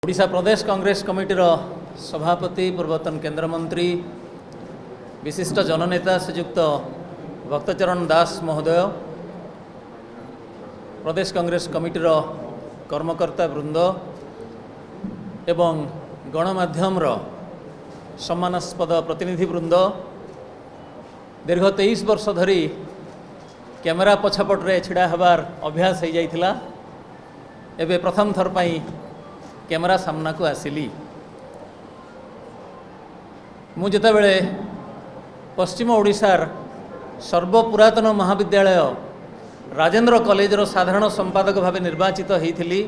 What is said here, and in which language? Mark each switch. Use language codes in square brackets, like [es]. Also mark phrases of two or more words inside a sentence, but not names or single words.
[or] ଓଡ଼ିଶା ପ୍ରଦେଶ କଂଗ୍ରେସ କମିଟିର ସଭାପତି ପୂର୍ବତନ କେନ୍ଦ୍ରମନ୍ତ୍ରୀ ବିଶିଷ୍ଟ ଜନନେତା ଶ୍ରୀଯୁକ୍ତ ଭକ୍ତଚରଣ ଦାସ ମହୋଦୟ, ପ୍ରଦେଶ କଂଗ୍ରେସ କମିଟିର କର୍ମକର୍ତ୍ତା ବୃନ୍ଦ ଏବଂ ଗଣମାଧ୍ୟମର ସମ୍ମାନାସ୍ପଦ ପ୍ରତିନିଧି ବୃନ୍ଦ, ଦୀର୍ଘ 23 ବର୍ଷ ଧରି କ୍ୟାମେରା ପଛପଟେ ଛିଡ଼ା ହବାର ଅଭ୍ୟାସ ହୋ ଯାଇଥିଲା। ଏବେ ପ୍ରଥମ ଥର ପାଇଁ କ୍ୟାମେରା ସାମନା କୁ ଆସିଲି। ମୁଁ ଯେତେବେଳେ ପଶ୍ଚିମ ଓଡ଼ିଶାର ସର୍ବପୁରାତନ ମହାବିଦ୍ୟାଳୟ ରାଜେନ୍ଦ୍ର କଲେଜର ସାଧାରଣ ସମ୍ପାଦକ ଭାବ ନିର୍ବାଚିତ ହୋଇଥିଲି।